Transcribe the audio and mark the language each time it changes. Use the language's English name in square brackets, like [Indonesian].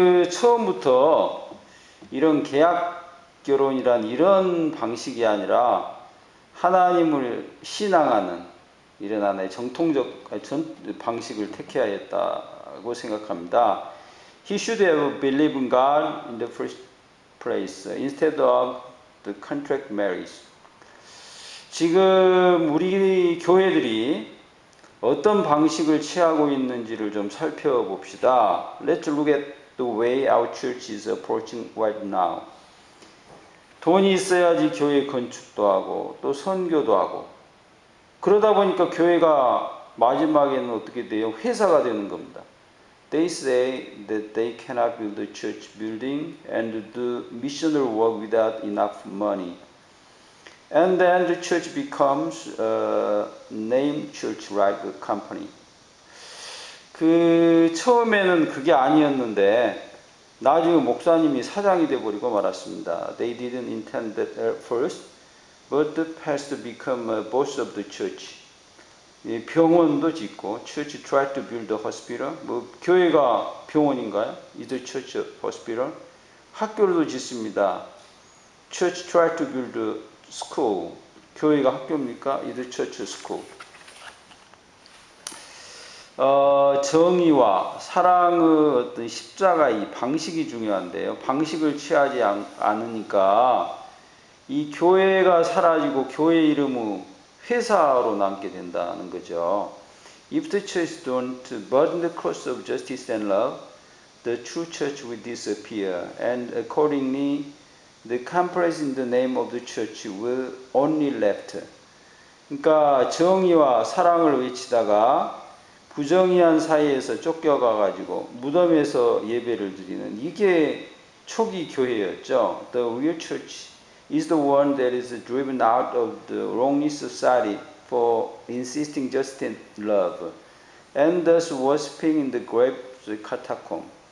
[Korean] 처음부터 이런 계약 결혼이란 이런 방식이 아니라 하나님을 신앙하는 이런 하나의 정통적 방식을 택해야 했다고 생각합니다. [English] He should have believed in God in the first place instead of the contract marriage. [Korean] 지금 우리 교회들이 어떤 방식을 취하고 있는지를 좀 살펴봅시다. [English] Let's look at the way our church is approaching right now. [Korean] 돈이 있어야지 교회 건축도 하고 또 선교도 하고 그러다 보니까 교회가 마지막에는 어떻게 돼요? 회사가 되는 겁니다. [English] They say that they cannot build a church building and do missionary work without enough money. And then the church becomes a name church like a company. [Korean] 처음에는 그게 아니었는데 나중에 목사님이 사장이 돼버리고 말았습니다. [English] They didn't intend that at first, but the pastor became a boss of the church. [Korean] 병원도 짓고, [English] church tried to build a hospital. [Korean] 교회가 병원인가요? [English] Is the church a hospital? [Korean] 학교도 짓습니다. [English] Church tried to build a school. [Korean] 교회가 학교입니까? [English] Is the church a school? [Korean] 정의와 사랑의 어떤 십자가 이 방식이 중요한데요. 방식을 취하지 않으니까 이 교회가 사라지고 교회 이름은 회사로 남게 된다는 거죠. [English] If the church don't burden the cross of justice and love, the true church will disappear, and accordingly, the conference in the name of the church will only left. [Korean] 그러니까 정의와 사랑을 외치다가 부정의한 사이에서 쫓겨가가지고 무덤에서 예배를 드리는 이게 초기 교회였죠. [English] The real church is the one that is driven out of the wrongly society for insisting justice and love, and thus worshiping in the grave catacomb.